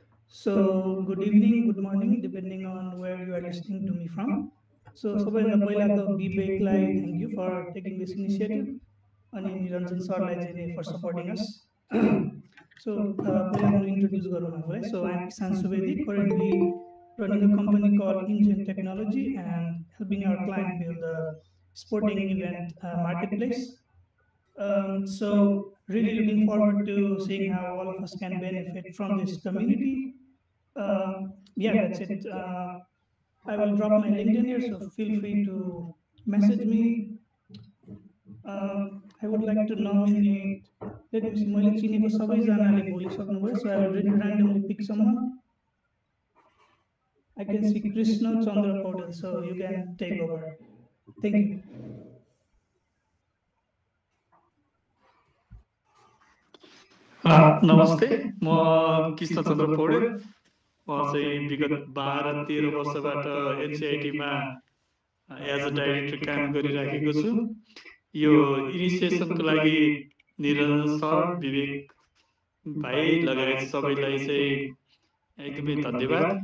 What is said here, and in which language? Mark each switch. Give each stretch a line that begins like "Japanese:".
English: So, good evening, good morning, depending on where you are listening to me from. So,
Nepali: सबैभन्दा पहिला त विवेकलाई
English: thank you for taking this initiative,
Nepali: अनि निरञ्जन सरलाई
English: for supporting us.
Nepali: So, पहिला म introduce गरौँ आफूलाई.
English: So, I am Ishan Subedi, currently running a company called Engine Technology and helping our client build a sporting event marketplace. So really looking forward to seeing how all of us can benefit from this community. Yeah, that's it. I will drop my LinkedIn here, so feel free to message me. I would like to nominate, let me see,
Nepali: मैले चिनेको सबैजनाले बोलिसक्नुभयो,
English: so I will randomly pick someone. I can see Krishna Chandra Paudel, so you can take over. Thank you.
Nepali: नमस्ते, म कृष्ण चन्द्र पौडेल। म चाहिँ विगत 12-13 वर्षबाट एनसीआईटीमा
English: as a director
Nepali: काम गरिराखेको छु। यो इनिसिएसनको लागि निरञ्जन सर, विवेक भाइ लगायत सबैलाई चाहिँ एकदमै धन्यवाद।